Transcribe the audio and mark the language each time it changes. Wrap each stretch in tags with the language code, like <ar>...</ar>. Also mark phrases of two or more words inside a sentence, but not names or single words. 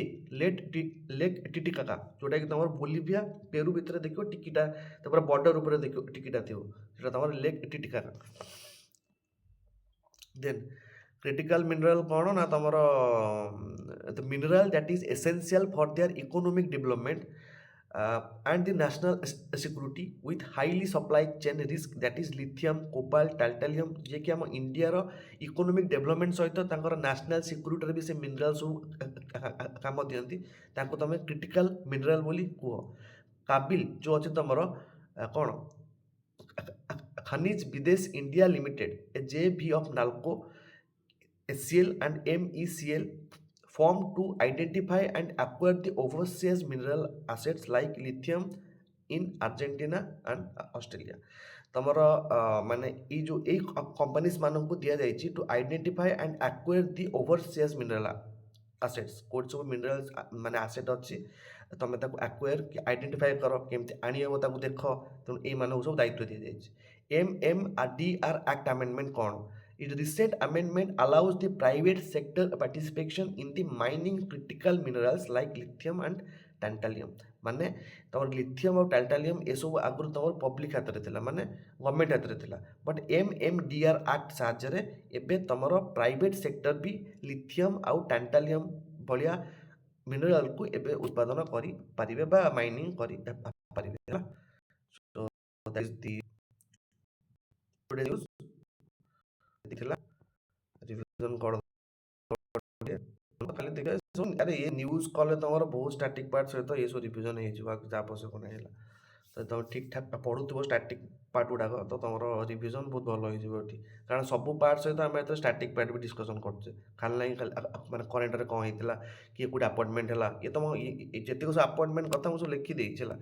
<or>ଲେକ୍ ଟିଟିକାକା, ଯେଉଁଟାକି ତୁମର ବୋଲିଭିଆ ପେରୁ ଭିତରେ ଦେଖିବ ଟିକିଟା, ତାପରେ ବର୍ଡର ଉପରେ ଦେଖିବ ଟିକିଟା ଥିବ, ସେଟା ତୁମର ଲେକ୍ ଟିଟିକାକା।</or> <en>then critical mineral</en> <or>କ'ଣ ନା ତୁମର</or> <en>the mineral that is essential for their economic development and the national security with highly supply chain risk, that is lithium, cobalt, titanium,</en> <or>ଯିଏକି ଆମ ଇଣ୍ଡିଆର</or> <en>economic development</en> <or>ସହିତ ତାଙ୍କର</or> <en>national securityରେ</en> <or>ବି ସେ ମିନେରାଲ ସବୁ କାମ ଦିଅନ୍ତି, ତାଙ୍କୁ ତୁମେ</or> <en>critical mineral</en> <or>ବୋଲି କୁହ। କାବିଲ ଯେଉଁ ଅଛି ତୁମର କ'ଣ ଖନିଜ ବିଦେଶ ଇଣ୍ଡିଆ ଲିମିଟେଡ୍,</or> <en>a JV of NALCO, SCL and MECL formed to identify and acquire the overseas mineral assets like lithium in Argentina and Australia।</en> <or>ତମର ମାନେ ଏଇ ଯେଉଁ ଏଇ କମ୍ପାନିଜ ମାନଙ୍କୁ ଦିଆଯାଇଛି</or> <en>to identify and acquire the overseas mineral assets,</en> <or>କେଉଁଠି ସବୁ ମିନେରାଲ ମାନେ ଆସେଟ୍ ଅଛି ତମେ ତାକୁ ଆକ୍ୱାର କି ଆଇଡେଣ୍ଟିଫାଏ କର, କେମିତି ଆଣିହେବ ତାକୁ ଦେଖ, ତେଣୁ ଏଇମାନଙ୍କୁ ସବୁ ଦାୟିତ୍ୱ ଦିଆଯାଇଛି। MMRDR ଆକ୍ଟ ଆମେଣ୍ଡମେଣ୍ଟ କ'ଣ?</or> <en>Its recent amendment allows the private sector participation in the mining critical minerals like lithium and tantalum।</en> <or>ମାନେ ତମର ଲିଥିୟମ୍ ଆଉ ଟାଲଟାଲିୟମ୍ ଏସବୁ ଆଗରୁ ତମର ପବ୍ଲିକ୍ ହାତରେ ଥିଲା, ମାନେ ଗଭର୍ଣ୍ଣମେଣ୍ଟ ହାତରେ ଥିଲା, ବଟ୍ MMDR ଆକ୍ଟ ସାହାଯ୍ୟରେ ଏବେ ତମର</or> <en>private sector</en> <or>ବି ଲିଥିୟମ୍ ଆଉ ଟାଲଟାଲିୟମ୍ ଭଳିଆ ମିନେରାଲକୁ ଏବେ ଉତ୍ପାଦନ କରିପାରିବେ ବା ମାଇନିଂ କରିପାରିବେ ହେଲା।</or> <en>So that is the today news</en> <or>ଥିଲା, ରିଭିଜନ କରିଦେବ ଖାଲି ଦେଖିବା ସବୁ। ଆରେ ଏ ନ୍ୟୁଜ୍ କଲେ ତୁମର ବହୁତ</or> <en>static part</en> <or>ସହିତ ଏସବୁ ରିଭିଜନ ହେଇଯିବ, ଯାହା ଆବଶ୍ୟକ ନାହିଁ ହେଲା। ତ ତୁମେ ଠିକ୍ ଠାକ୍ ପଢ଼ୁଥିବ</or> <en>static part</en> <or>ଗୁଡ଼ାକ, ତ ତୁମର ରିଭିଜନ ବହୁତ ଭଲ ହେଇଯିବ ଏଠି, କାରଣ ସବୁ ପାର୍ଟ ସହିତ ଆମେ ଏଥିରେ</or> <en>static part</en> <or>ବି ଡିସ୍କସନ୍ କରୁଛେ, ଖାଲି ନାହିଁ ଖାଲି ମାନେ କରେଣ୍ଟରେ କ'ଣ ହେଇଥିଲା, କିଏ କେଉଁଠି ଆପଏଣ୍ଟମେଣ୍ଟ ହେଲା, ଇଏ ତୁମ ଯେତିକ ସବୁ ଆପଏଣ୍ଟମେଣ୍ଟ କଥା ମୁଁ ସବୁ ଲେଖିଦେଇଛି ହେଲା।</or>